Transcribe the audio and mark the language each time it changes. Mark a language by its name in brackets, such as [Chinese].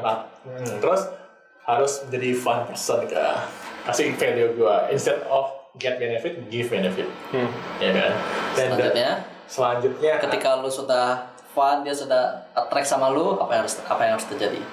[Indonesian] Nah, terus harus menjadi fun person kah? Kasih value gua. [English] Instead of get benefit, give benefit. [Indonesian] Ya kan? Dan selanjutnya ketika lu sudah fun, dia sudah attract sama lu, apa yang harus terjadi?